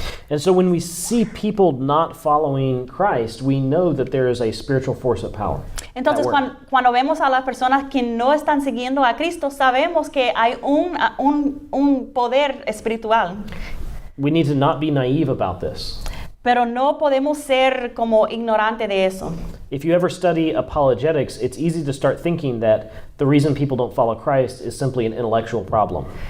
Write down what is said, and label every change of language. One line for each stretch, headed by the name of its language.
English: And so when we see people not following Christ, we know that there is a spiritual force at power.
Spanish: Entonces, cuando vemos a las personas que no están siguiendo a Cristo, sabemos que hay un poder espiritual.
English: We need to not be naive about this.
Spanish: Pero no podemos ser como ignorante de eso.
English: If you ever study apologetics, it's easy to start thinking that the reason people don't follow Christ is simply an intellectual problem.